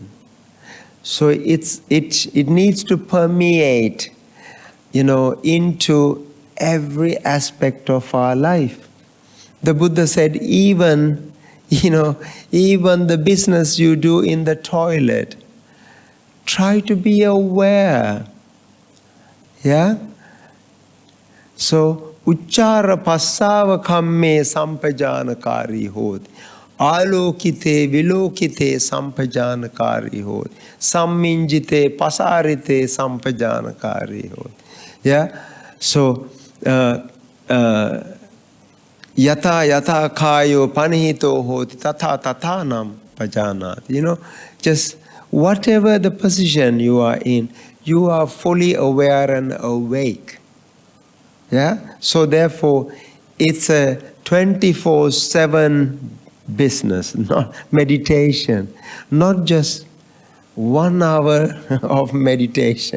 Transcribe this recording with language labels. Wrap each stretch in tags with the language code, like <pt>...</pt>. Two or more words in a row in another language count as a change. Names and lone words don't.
<en>So it needs to permeate, into every aspect of our life. The Buddha said, even the business you do in the toilet, try to be aware. Yeah? So,</en> <pi>Uchchara passava kamme sampajanakari hoti. Alokite vilokite sampajanakari hoti. Samminjite pasarite sampajanakari hoti.</pi> <en>Yeah?</en> <pi>So, Yata yata kayo panihito hoti tata tatanam pajanat.</pi> <en>Just whatever the position you are in, you are fully aware and awake. Yeah? So therefore, it's a 24/7 business, not meditation. Not just 1 hour of meditation.</en>